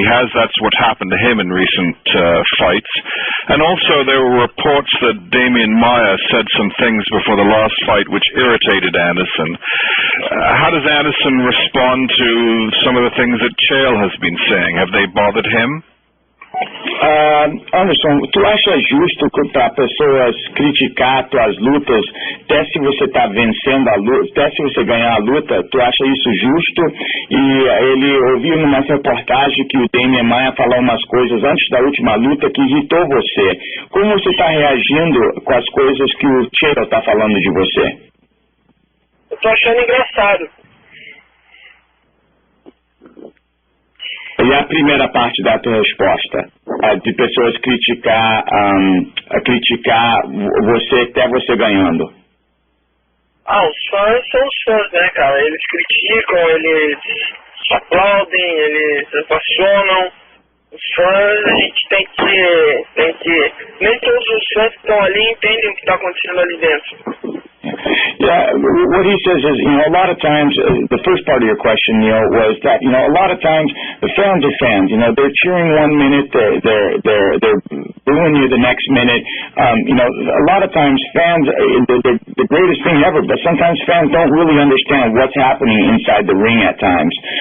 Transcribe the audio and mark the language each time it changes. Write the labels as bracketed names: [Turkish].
[English] That's what happened to him in recent fights. And also there were reports that Damian Maia said some things before the last fight which irritated Anderson. How does Anderson respond to some of the things that Chael has been saying? Have they bothered him? [Portuguese] Anderson, tu acha justo para pessoas criticar tuas lutas, até se você está vencendo a luta, até se você ganhar a luta, tu acha isso justo? E ele ouviu numa reportagem que o Damian Maia falou umas coisas antes da última luta que irritou você. Como você está reagindo com as coisas que o Chael está falando de você? Eu tô achando engraçado. E a primeira parte da tua resposta, de pessoas criticar você até você ganhando. Os fãs são os fãs, né, cara? Eles criticam, eles aplaudem, eles se apaixonam. Os fãs, a gente tem que... Nem todos os fãs que estão ali entendem o que está acontecendo ali dentro. [English] Yeah, what he says is, a lot of times, the first part of your question, Neil, was that, a lot of times the fans are fans. They're cheering 1 minute, they're booing you the next minute. A lot of times fans, the greatest thing ever, but sometimes fans don't really understand what's happening inside the ring at times.